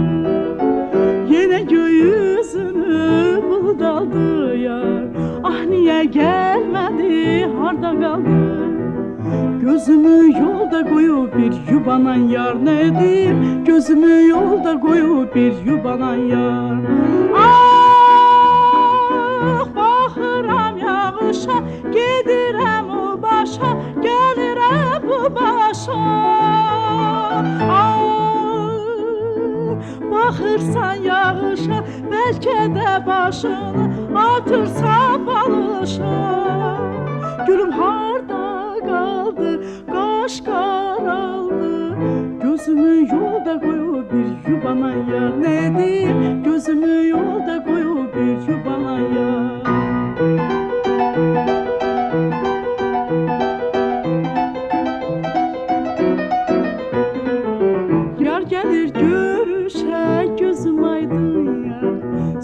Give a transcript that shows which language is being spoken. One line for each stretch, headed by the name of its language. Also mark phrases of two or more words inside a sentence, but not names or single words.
Turkish: Yine göğüsünü bulut aldı ya, ah niye gelmedi, harda kaldı. Gözümü yolda koyup bir yubanan yar, ne diyeyim? Gözümü yolda koyup bir yubanan yar. Ah,
Azerbaijani: baxıram yağışa, gedirəm o başa, gəlirəm bu başa. Ah, baxırsan yağışa, bəlkə də başını atırsan balışa.
Turkish: Gülüm harda kaldı, kaş karaldı. Gözümü yolda koyup bir yubanan yar, ne diyeyim? Gözümü yolda koyup bir yubanan yar. Yar gelir görüşe, gözüm aydın yar.